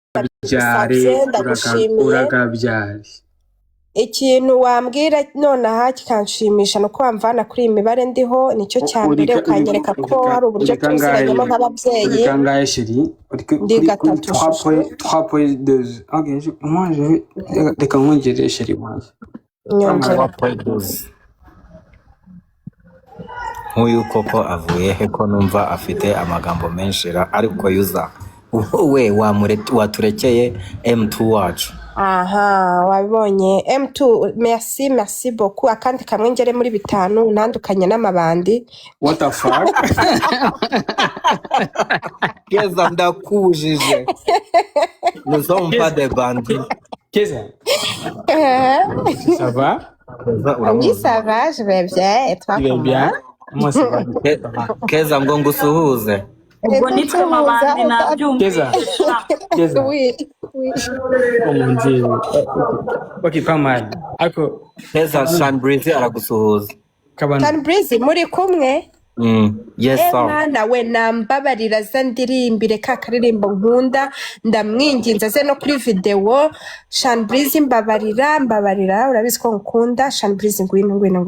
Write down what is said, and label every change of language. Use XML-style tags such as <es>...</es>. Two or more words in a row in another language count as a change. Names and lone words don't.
<rw>ndagusabye ndagushimiye urakabyari ikintu wambwira nonaha kikanshimisha nuko wamvana kuri iyi mibare ndiho nicyo cya mbere ukanyereka ko hari uburyo tuziranyemo nk'ababyeyi kangahe chérie ndi gatatu 3.2 ok</rw> <fr>moi je vais</fr> <rw>reka nkongere chérie wanjye nyongera nk'uyu koko avuye he ko numva afite amagambo menshi ariko yuza wowe waturekeye M2 wacu aha wabibonye M2</rw> <fr>merci beaucoup</fr> <rw>akandi kamwe ngere muri 5 ntandukanye n'amabandi</rw> <en>what the fuck</en> <fr>Keza ndakujije nous sommes pas des bandits Keza ça va oui ça va je vais bien et toi comment bien moi ça va</fr> <rw>Keza ngo ngusuhuze ubwo nitwe amabandi nabyumvise Keza</rw> <fr>oui oh mon dieu ok pas mal ako</fr> <rw>Keza Shanbreezy aragusuhuza Tan Breezy muri kumwe</rw> <en>yes sir</en> <rw>nawe nambabarira za ndirimbire ka karirimbo nkunda ndamwinginza ze no kuri video Shanbreezy mbabarira urabizi ko nkunda Shanbreezy ngwino</rw>